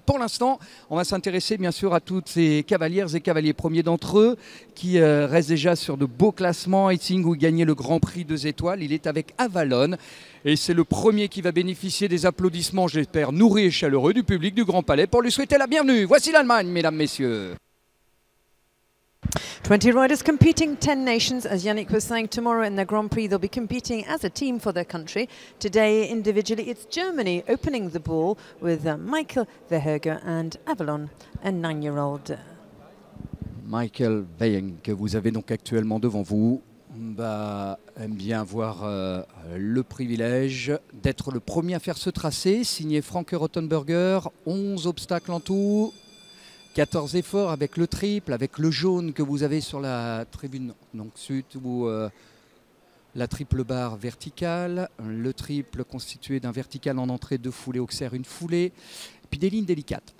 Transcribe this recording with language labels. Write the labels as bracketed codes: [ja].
[fr] Pour l'instant, on va s'intéresser bien sûr à toutes ces cavalières et cavaliers premiers d'entre eux qui restent déjà sur de beaux classements. Eiting où gagner le Grand Prix 2 étoiles, il est avec Avalon. Et c'est le premier qui va bénéficier des applaudissements, j'espère, nourris et chaleureux du public du Grand Palais pour lui souhaiter la bienvenue. Voici l'Allemagne, mesdames, messieurs. [en] 20 riders competing, 10 nations. As Yannick was saying, tomorrow in the Grand Prix they'll be competing as a team for their country. Today, individually, it's Germany opening the ball with Michael Verhagen and Avalon, a 9-year-old. [fr] Michael Verhagen, que vous avez donc actuellement devant vous, aime bien avoir le privilège d'être le premier à faire ce tracé, signé Frank Rottenberger. 11 obstacles en tout. 14 efforts avec le triple, avec le jaune que vous avez sur la tribune donc sud ou la triple barre verticale, le triple constitué d'un vertical en entrée, 2 foulées auxerre, une foulée, et puis des lignes délicates.